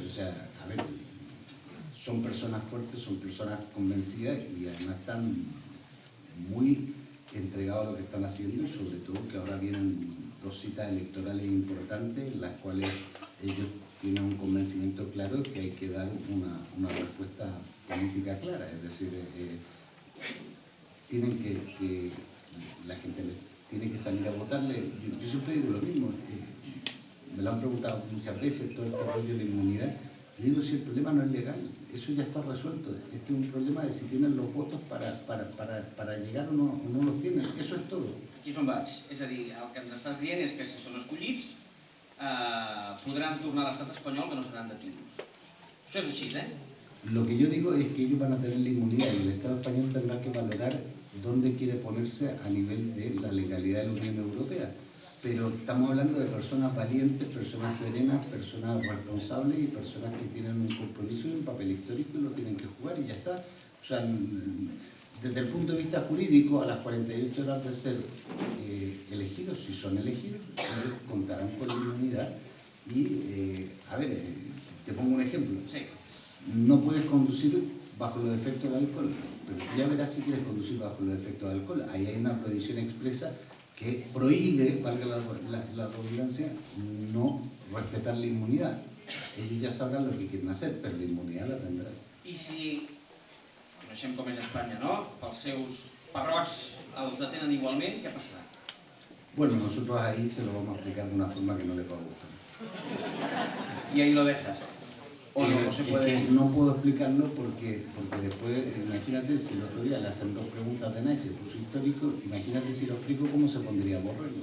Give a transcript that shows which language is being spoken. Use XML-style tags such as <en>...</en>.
<es>O sea, a ver, son personas fuertes, son personas convencidas y además están muy entregados a lo que están haciendo, y sobre todo que ahora vienen 2 citas electorales importantes en las cuales ellos tienen un convencimiento claro que hay que dar una respuesta política clara, es decir, tienen que la gente tiene que salir a votarle. Yo siempre digo lo mismo, me lo han preguntado muchas veces, todo este rollo de la inmunidad. Yo digo, si el problema no es legal, eso ya está resuelto. Este es un problema de si tienen los votos para llegar o no los tienen. Eso es todo.</es> <ca>Aquí és on vaig. És a dir, el que ens estàs dient és que si són escollits podran tornar a l'estat espanyol, que no seran detinguts. Això és així, eh?</ca> <es>Lo que yo digo es que ellos van a tener la inmunidad y el Estado español tendrá que valorar dónde quiere ponerse a nivel de la legalidad de la Unión Europea. Pero estamos hablando de personas valientes, personas serenas, personas responsables y personas que tienen un compromiso y un papel histórico y lo tienen que jugar y ya está. O sea, desde el punto de vista jurídico, a las 48 horas de ser elegidos, si son elegidos, ellos contarán con la inmunidad y, a ver, te pongo un ejemplo. Sí. No puedes conducir bajo los efectos del alcohol, pero tú ya verás si quieres conducir bajo los efectos del alcohol. Ahí hay una prohibición expresa que prohíbe, valga la redundancia, no respetar la inmunidad. Ellos ya sabrán lo que quieren hacer, pero la inmunidad la tendrán.</es> <ca>I si, coneixem com és Espanya, no? Pels seus perrots els detenen igualment, què passarà?</ca> <es>Bueno, nosotros ahí se lo vamos a explicar de una forma que no les va a gustar. Y ahí lo dejas. O no se puede... Es que no puedo explicarlo porque después, imagínate, si el otro día le hacen 2 preguntas de nada y se puso histórico, imagínate si lo explico cómo se pondría Borrell.</es>